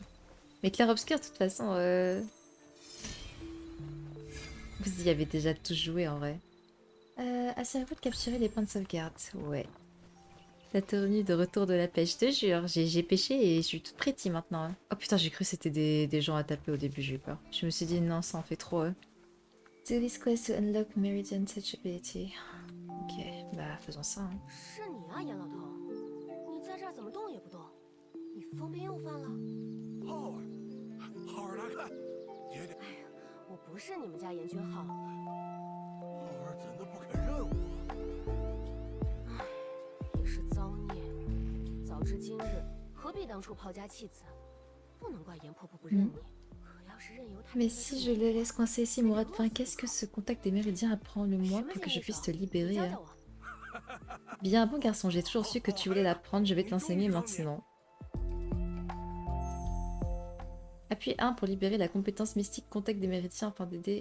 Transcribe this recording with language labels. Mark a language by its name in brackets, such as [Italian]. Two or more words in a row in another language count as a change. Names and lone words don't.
[French] Mais clair-obscur, de toute façon... Vous y avez déjà tous joué, en vrai. Assurez-vous de capturer les points de sauvegarde. Ouais. La tenue de retour de la pêche, je te jure. J'ai pêché et je suis toute pretty maintenant. Hein. Oh putain, j'ai cru que c'était des gens à taper au début, j'ai eu peur. Je me suis dit non, ça en fait trop. [English] Do this quest to unlock Meridian Touch Ability. [French] Ok, bah faisons ça. Hein. [Chinese] 是你啊，严老头，你在这儿怎么动也不动？你疯病又犯了？浩儿，浩儿来看，爹爹。哎呀，我不是你们家严君浩。浩儿怎的不肯认我？唉，也是造孽。早知今日，何必当初抛家弃子？不能怪严婆婆不认你。可要是任由她。 [French] Mais si je le laisse coincé ici, mourra de faim, qu'est-ce que ce contact des méridiens apprend le moi pour que je puisse te libérer? Bien bon garçon, j'ai toujours su que tu voulais l'apprendre, je vais te l'enseigner maintenant. Appuie 1 pour libérer la compétence mystique contact des méridiens afin d'aider...